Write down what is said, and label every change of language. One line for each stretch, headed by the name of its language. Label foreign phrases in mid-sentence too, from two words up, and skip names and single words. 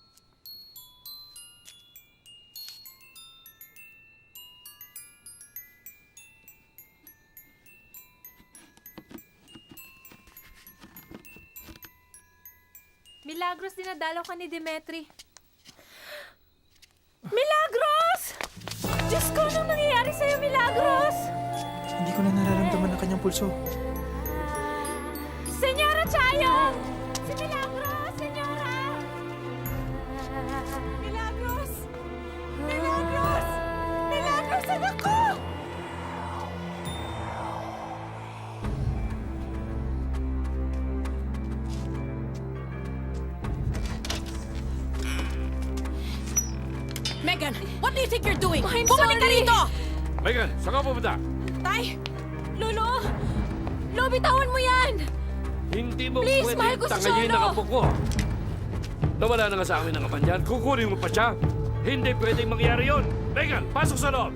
Filipino: Milagros, dinadalaw ka ni Demetri. Milagros! Diyos ko, anong nangyayari sa'yo, Milagros? Hindi ko na nararamdaman ang kanyang pulso. Senyora Chayo! Si Milagros! Senyora! Milagros! Milagros! Milagros, anak ko!
English: Megan, what do you think you're doing? I'm
Filipino: Bumalik ka
English: sorry.
Filipino: rito! Megan, saan ka pupunta? Tay! Lolo! Lo, bitawan mo yan! Hindi mo Please, pwede mahal ko si tangayin Cholo. ang apo ko. Nawala na nga sa amin ang apan yan. Kukunin mo pa siya. Hindi pwedeng mangyari yon. Megan, pasok sa loob.